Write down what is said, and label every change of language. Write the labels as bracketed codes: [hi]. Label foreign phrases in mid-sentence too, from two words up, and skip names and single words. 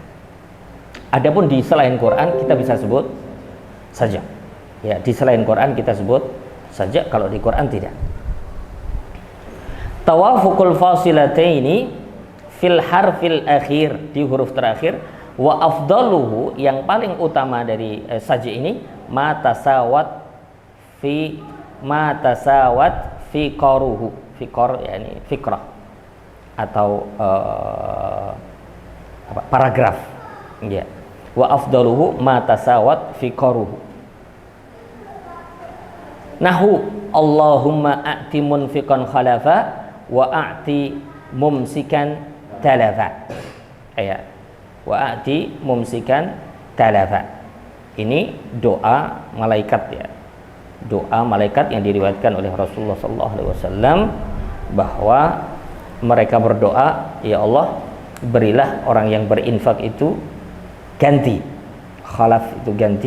[id] Adapun di selain Quran kita bisa sebut saja ya. Di selain Quran kita sebut saja, kalau di Quran tidak. [ar] توافق الفاصلتين في الحرف الأخير, [id] di huruf terakhir. [ar] وأفضله, [id] yang paling utama dari saja ini, [ar] ما تساوت في قره. [id] Fiqar yakni fikrah atau paragraf ya. [ar] وأفضله ما تساوت في قره. نحو اللهم أعط منفقا خلفا وأعط ممسكا تلفا. Ya. وأعط ممسكا تلفا. [id] Ini doa malaikat ya. Doa malaikat yang diriwayatkan oleh Rasulullah SAW bahwa mereka berdoa, ya Allah, berilah orang yang berinfak itu ganti. Khalaf itu ganti.